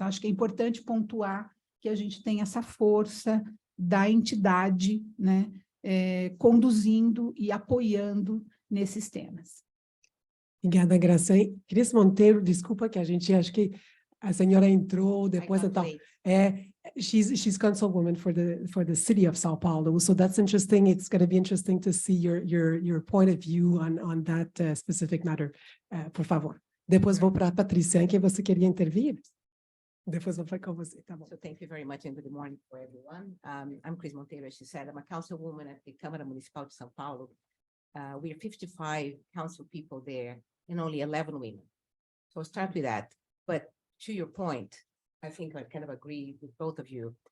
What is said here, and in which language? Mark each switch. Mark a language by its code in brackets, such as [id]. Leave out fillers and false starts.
[pt] Então, acho que é importante pontuar que a gente tem essa força da entidade, né, conduzindo e apoiando nesses temas. Obrigada, Graça. Cris Monteiro, desculpa que a gente, acho que a senhora entrou depois, então, [en] she's councilwoman for the city of São Paulo. So that's interesting. It's going to be interesting to see your point of view on that specific matter. [pt] Por favor. Depois vou para a Patrícia, em quem você queria intervir? Depois vou falar com você, tá bom. [en] So thank you very much and good morning for everyone. I'm Cris Monteiro, as she said. I'm a councilwoman at the Câmara Municipal de São Paulo. We are 55 council people there and only 11 women. So I'll start with that. But to your point, I think I kind of agree with both of you.